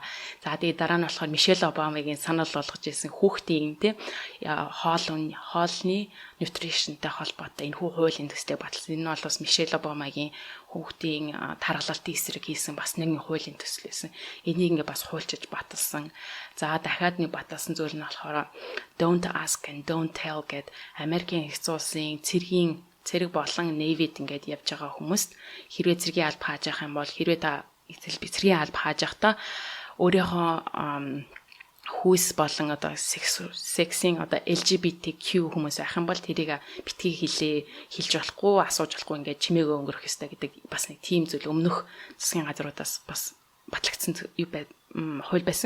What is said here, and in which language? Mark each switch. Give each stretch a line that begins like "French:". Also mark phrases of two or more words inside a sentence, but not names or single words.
Mongolian: За тэгээд дараа нь болохоор Мишель Обамагийн санал болгож ирсэн хүүхдийн тийм хоолны нутришнтэй холбоотой энэ хуулийн төслийг батлсан. Энэ нь бол бас Мишель Обамагийн хүүхдийн тархалтын эсрэг хийсэн бас нэгэн хуулийн төсөл байсан. Энийг ингээ бас хуульчиж баталсан. За дахиад нэг баталсан зүйл нь болохоор
English: Don't ask and don't tell
Mongolian: гэд Америкийн нэгдсэн улсын цэрэг болон Navy-д ингээд явж байгаа хүмүүст хэрвээ цэргийн алба хааж явах юм бол хэрвээ та цэргийн алба хааж явахдаа өөрийнхөө хүүс болон одоо сексийн одоо LGBTQ хүмүүс байх юм бол тэрийг битгий хэлж болохгүй, асууж болохгүй ингээд чимээгөө өнгөрөх ёстой гэдэг бас нэг тийм зүйл өмнөх засгийн газруудаас бас батлагдсан хууль байсан.